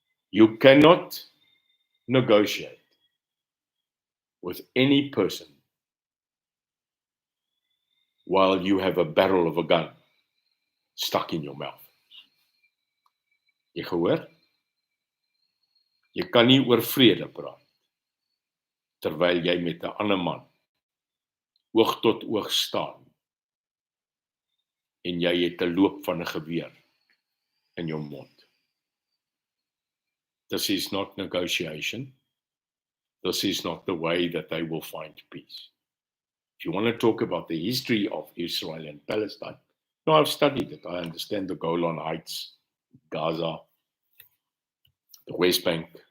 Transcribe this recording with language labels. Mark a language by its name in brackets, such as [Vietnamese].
[English] You cannot negotiate with any person while you have a barrel of a gun stuck in your mouth. [Afrikaans] Jy gehoor? Jy kan nie oor vrede praat terwyl jy met 'n ander man oog tot oog staan en jy het 'n loop van 'n geweer in jou mond. [English] This is not negotiation. This is not the way that they will find peace. If you want to talk about the history of Israel and Palestine, no, I've studied it. I understand the Golan Heights, Gaza, the West Bank.